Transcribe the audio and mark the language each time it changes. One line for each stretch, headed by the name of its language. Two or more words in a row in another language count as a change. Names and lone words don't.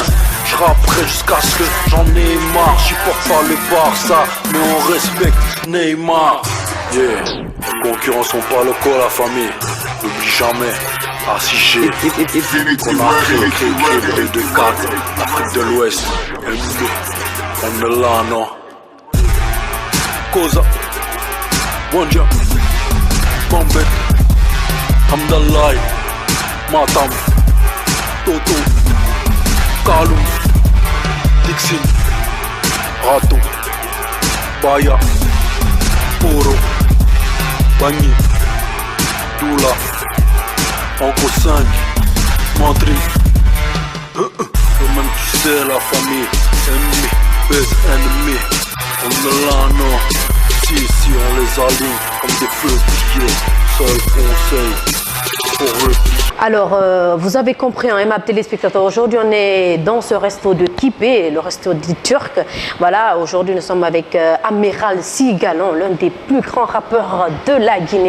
French: Je rapperai jusqu'à ce que j'en ai marre. Je supporte pas le Barça, mais on respecte Neymar. Yeah, les concurrents sont pas locaux, la famille. N'oublie jamais, ACG, qu'on a créé le 2-4, l'Afrique de l'Ouest, on est là, non. Koza, Wanja, Bombay, Hamdallah, Matam, Toto, Kaloum, Dixin, Rato, Baya, Poro, Bagni, Doula, Anko 5, Mantri. Même tu sais la famille, ennemi,
English: best enemy.
French: On est là, non. Si on les aligne comme des feux billets. Seul conseil pour eux. Alors, vous avez compris, hein, aimables téléspectateurs, aujourd'hui on est dans ce resto de Kipé, le resto du Turc. Voilà, aujourd'hui nous sommes avec Amiral Sy Galon, l'un des plus grands rappeurs de la Guinée.